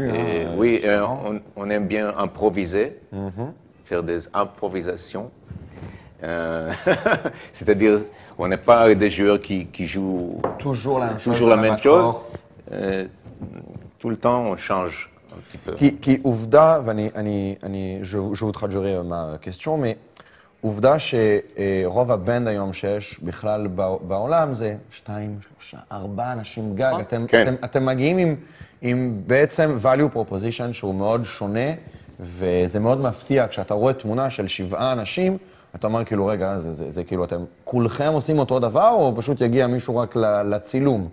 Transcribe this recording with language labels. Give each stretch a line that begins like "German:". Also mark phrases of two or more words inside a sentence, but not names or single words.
French: Oui, on aime bien improviser, faire des improvisations. C'est-à-dire, on n'est pas des joueurs qui jouent toujours la même chose. Tout le temps, on change un petit peu.
Hebrew: כי עובדה,
French: je vous traduirai ma question, mais
Hebrew: עובדה שרוב הבנד היום שיש בכלל בעולם זה 2, 3, 4 אנשים גג. אתם מגיעים עם בעצם
English: value proposition
Hebrew: שהוא מאוד שונה, וזה מאוד מפתיע. כשאתה רואה תמונה של 7 אנשים, אתה אומר כאילו, רגע, זה כאילו, אתם כולכם עושים אותו דבר, או פשוט יגיע מישהו רק לצילום?